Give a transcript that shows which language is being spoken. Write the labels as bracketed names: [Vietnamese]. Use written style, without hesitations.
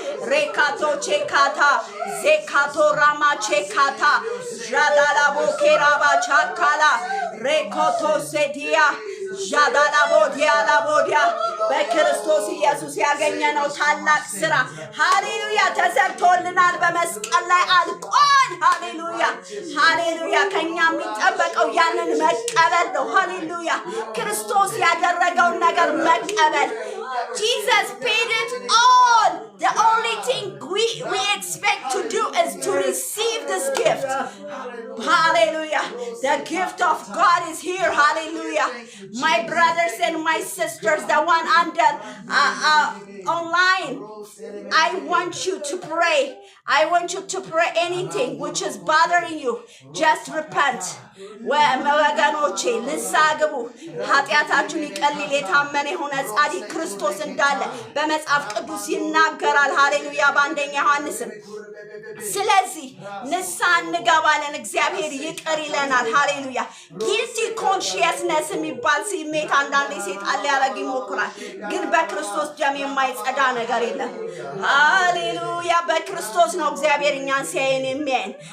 [Amharic] ሬካቶ ቼካታ ዜካቶ ራማ ቼካታ ዣዳላቦ ኬራባ ቻካላ ሬኮቶ ሴዲያ ዣዳላቦ ዲያላቦዲያ በክርስቶስ ኢየሱስ ያገኘነው ታላቅ ሥራ ሃሌሉያ ተሰርቶልናል። በመስቀል ላይ አልቋል። ሃሌሉያ ከኛ የሚጠበቀው ያንን መቀበል ነው። ሃሌሉያ ክርስቶስ ያደረገውን ነገር መቀበል [English] Jesus paid it all. The only thing we expect to do is to receive this gift. Hallelujah. The gift of God is here. Hallelujah. My brothers and my sisters, the one under online, I want you to pray. I want you to pray anything which is bothering you. Just repent. [Amharic] ወገኖቼ ንስሐ ግቡ። ኃጢአታችሁን ይቀልል የታመነ የሆነ ጻድቅ ክርስቶስ እንዳለ በመጽሐፍ ቅዱስ ይናገራል። ሃሌሉያ በአንደኛ ዮሐንስም ስለዚህ ንስሐ እንገባለን። እግዚአብሔር ይቅር ይለናል። ሃሌሉያ ጊልቲ ኮንሺየስነስ የሚባል ስሜት አንዳንዴ ሰይጣን ሊያደርግ ይሞክራል። ግን በክርስቶስ ደም የማይጸዳ ነገር የለም። ሃሌሉያ በክርስቶስ ነው እግዚአብሔር እኛን ሲያየን የሚያየን።